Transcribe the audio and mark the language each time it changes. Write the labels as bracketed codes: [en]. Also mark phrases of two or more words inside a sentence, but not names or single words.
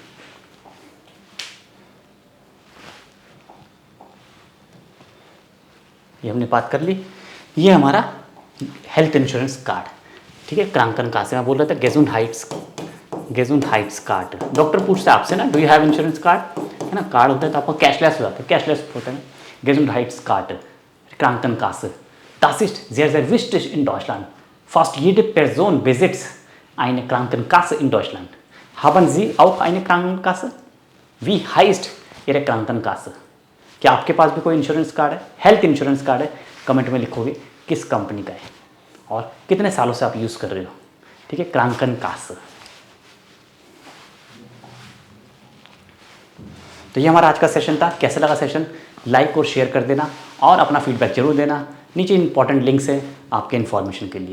[hi] ये हमने बात कर ली, ये हमारा [en] health insurance card, [hi] ठीक है, क्रांकनकासे में बोल रहा था [de] Gesundheits, Gesundheits Karte. [hi] डॉक्टर पूछता है आपसे ना, [en] do you have insurance card, [hi] है ना, कार्ड होता है तो आपको कैशलेस हो जाता है, कैशलेस होता है, [de] Gesundheits Karte, Krankenkasse, das ist sehr sehr wichtig in Deutschland, fast jede Person besitzt eine Krankenkasse in Deutschland, haben Sie auch eine Krankenkasse, wie heißt Ihre Krankenkasse, [hi] क्या आपके पास भी कोई [en] insurance card [hi] है, [en] health insurance card [hi] है, कमेंट में लिखोगे किस कंपनी का है और कितने सालों से आप यूज़ कर रहे हो, ठीक है, क्रांकनकासे। तो ये हमारा आज का सेशन था, कैसा लगा सेशन, लाइक और शेयर कर देना और अपना फीडबैक जरूर देना, नीचे [en] important links [hi] है आपके इन्फॉर्मेशन के लिए।